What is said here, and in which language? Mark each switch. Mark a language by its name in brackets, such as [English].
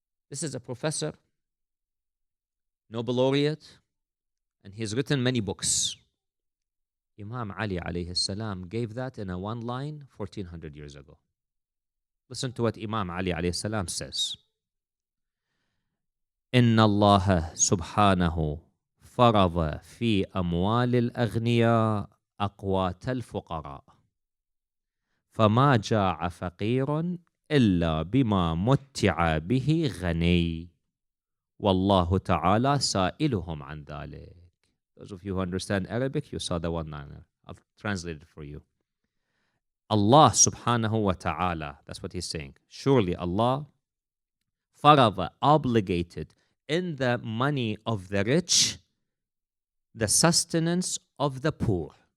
[English] This is a professor, Nobel laureate, and he's written many books. Imam Ali alayhi salam gave that in a one line 1400 years ago. Listen to what Imam Ali alayhi salam says. [Arabic] إن الله سبحانه فرض في أموال الأغنياء أقوات الفقراء فما جاع فقير إلا بما متع به غني والله تعالى سائلهم عن ذلك. [English] Those of you who understand Arabic, you saw the one-liner. I'll translate it for you. Allah subhanahu wa ta'ala, that's what he's saying. Surely Allah, farada, obligated in the money of the rich, the sustenance of the poor.